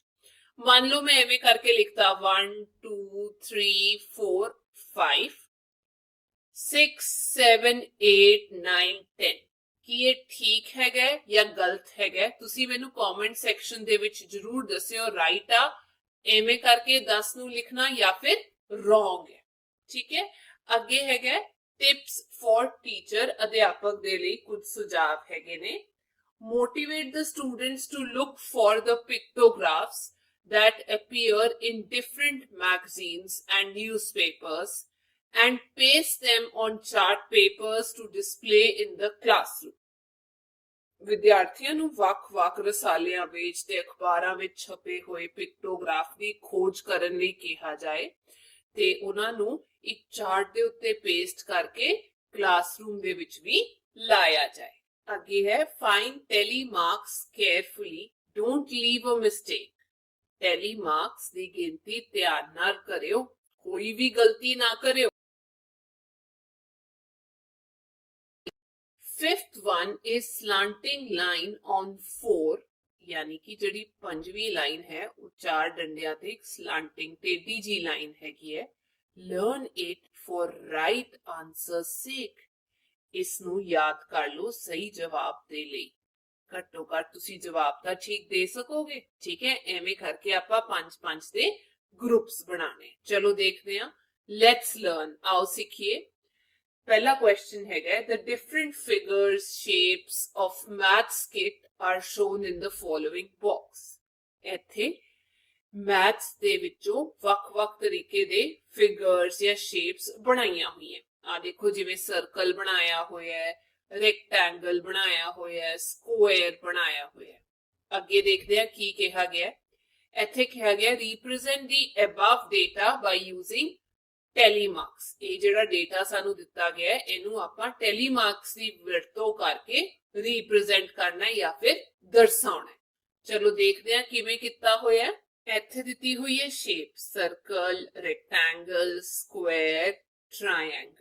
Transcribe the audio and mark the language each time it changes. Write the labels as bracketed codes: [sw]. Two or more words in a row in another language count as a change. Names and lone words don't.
[pa] ਮੰਨ ਲਓ ਮੈਂ ਐਵੇਂ ਕਰਕੇ ਲਿਖਤਾ 1 2 3 4 5 6 7 8 9 10। ਕੀ ਇਹ ਠੀਕ ਹੈਗਾ ਜਾਂ ਗਲਤ ਹੈਗਾ? ਤੁਸੀਂ ਮੈਨੂੰ [en] comment section [pa] ਦੇ ਵਿੱਚ ਜਰੂਰ ਦੱਸਿਓ। ਰਾਈਟ ਆ ਐਵੇਂ ਕਰਕੇ 10 ਨੂੰ ਲਿਖਣਾ ਜਾਂ ਫਿਰ ਰੋਂਗ ਹੈ। ਠੀਕ ਹੈ। ਅੱਗੇ ਹੈਗਾ [en] tips for teacher, [pa] ਅਧਿਆਪਕ ਦੇ ਲਈ ਕੁਝ ਸੁਝਾਅ ਹੈਗੇ ਨੇ। [en] Motivate the students to look for the pictographs that appear in different magazines and newspapers and paste them on chart papers to display in the classroom. [pa] ਵਿਦਿਆਰਥੀਆਂ ਨੂੰ ਵੱਖ-ਵੱਖ ਰਸਾਲਿਆਂ ਵਿੱਚ ਤੇ ਅਖਬਾਰਾਂ ਵਿੱਚ ਛਪੇ ਹੋਏ ਪਿਕਟੋਗ੍ਰਾਫ ਦੀ ਖੋਜ ਕਰਨ ਲਈ ਕਿਹਾ ਜਾਏ ਤੇ ਉਹਨਾਂ ਨੂੰ ਇੱਕ ਚਾਰਟ ਦੇ ਉੱਤੇ ਪੇਸਟ ਕਰਕੇ ਕਲਾਸਰੂਮ ਦੇ ਵਿੱਚ ਵੀ ਲਾਇਆ ਜਾਏ। ਅੱਗੇ ਹੈ [en] find telemarks carefully, don't leave a mistake. [pa] ਟੈਲੀਮਾਰਕਸ ਦੀ ਗਿਣਤੀ ਧਿਆਨ ਨਾਲ ਕਰਿਓ, ਕੋਈ ਵੀ ਗਲਤੀ ਨਾ ਕਰਿਓ। [en] Fifth one is slanting line on 4, [hi] यानी कि [pa] ਜਿਹੜੀ ਪੰਜਵੀਂ ਲਾਈਨ ਹੈ ਉਹ 4 ਡੰਡਿਆਂ ਤੇ ਇੱਕ ਸਲਾਂਟਿੰਗ ਟੇਢੀ ਜੀ ਲਾਈਨ ਹੈਗੀ ਹੈ। [en] Learn it for right answer sake. [pa] ਇਸ ਨੂੰ ਯਾਦ ਕਰ ਲਓ ਸਹੀ ਜਵਾਬ ਦੇ ਲਈ। ਘੱਟੋ ਘੱਟ ਤੁਸੀਂ ਜਵਾਬ ਤਾਂ ਠੀਕ ਦੇ ਸਕੋਗੇ। ਠੀਕ ਹੈ। ਐਵੇਂ ਕਰਕੇ ਆਪਾਂ 5 ਦੇ ਗਰੁੱਪਸ ਬਣਾਣੇ। ਚਲੋ ਦੇਖਦੇ ਹਾਂ। [en] let's learn, [pa] ਆਓ ਸਿੱਖੀਏ। ਪਹਿਲਾ ਕੁਐਸਚਨ ਹੈਗਾ [en] the different figures shapes of maths kit are shown in the following box. [pa] ਇੱਥੇ ਮੈਥਸ ਦੇ ਵਿੱਚੋਂ ਵੱਖ-ਵੱਖ ਤਰੀਕੇ ਦੇ ਫਿਗਰਸ ਜਾਂ ਸ਼ੇਪਸ ਬਣਾਈਆਂ ਹੋਈਆਂ। ਆ ਦੇਖੋ, ਜਿਵੇਂ ਸਰਕਲ ਬਣਾਇਆ ਹੋਇਆ ਹੈ, ਰੈਕਟੈਂਗਲ ਬਣਾਇਆ ਹੋਇਆ ਹੈ, ਸਕੁਅਰ ਬਣਾਇਆ ਹੋਇਆ ਹੈ। ਅੱਗੇ ਦੇਖਦੇ ਹਾਂ ਕੀ ਕਿਹਾ ਗਿਆ। ਇੱਥੇ ਕਿਹਾ ਗਿਆ [en] represent the above data by using [pa] ਟੈਲੀਮਾਰਕਸ। ਇਹ ਜਿਹੜਾ ਡੇਟਾ ਸਾਨੂੰ ਦਿੱਤਾ ਗਿਆ ਹੈ ਇਹਨੂੰ ਆਪਾਂ ਟੈਲੀਮਾਰਕਸ ਦੀ ਵਰਤੋਂ ਕਰਕੇ ਰਿਪਰੈਜ਼ੈਂਟ ਕਰਨਾ ਜਾਂ ਫਿਰ ਦਰਸਾਉਣਾ। ਚਲੋ ਦੇਖਦੇ ਹਾਂ ਕਿਵੇਂ ਕੀਤਾ ਹੋਇਆ। ਇੱਥੇ ਦਿੱਤੀ ਹੋਈ ਹੈ ਸ਼ੇਪ, ਸਰਕਲ, ਰੈਕਟੈਂਗਲ, ਸਕੁਅਰ, ਟ੍ਰਾਇੰਗਲ।